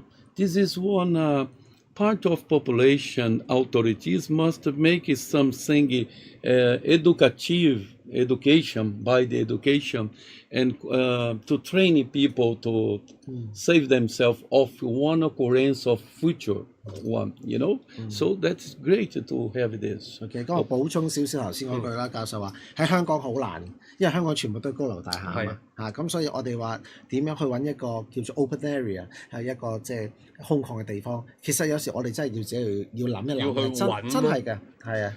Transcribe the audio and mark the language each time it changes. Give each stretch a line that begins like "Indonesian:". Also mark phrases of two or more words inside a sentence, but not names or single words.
English: This is one part of population authorities must make something educative education, by the education, and to train people to save themselves of one occurrence of future one, you know. So that's great to have this.
Cantonese: OK， 咁我補充少少頭先嗰句啦，教授話喺香港好難，因為香港全部都係高樓大廈啊嘛，咁所以我哋話點樣去揾一個叫做
English: open area
Cantonese: 係一個即係空曠嘅地方。其實有時我哋真係要自己要諗一諗，真係嘅，係啊。